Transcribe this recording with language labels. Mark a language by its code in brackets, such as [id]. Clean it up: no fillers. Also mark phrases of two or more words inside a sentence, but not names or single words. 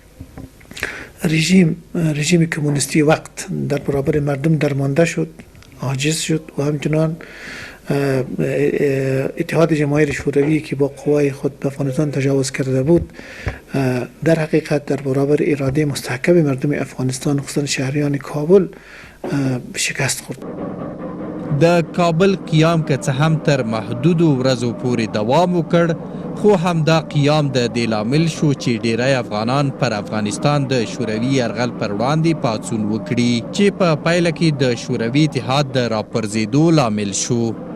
[fa] رژیم کمونیستی وقت در برابر مردم درمانده شد، عاجز شد و همچنان اتحاد جماهیر شوروی که با قوای خود به افغانستان تجاوز کرده بود در حقیقت در برابر اراده مستحکم مردم افغانستان خصوصا شهریان کابل شکست خورد. [ps] د کابل قیام که څه هم تر محدودو ورځو پورې دوام وکړ، خو همدا قیام د دې لامل شو چې ډیری افغانان پر افغانستان د شوروي یرغل پر وړاندې پاڅون وکړي چې په پایله کې د شوروي اتحاد د راپرځېدو لامل شو.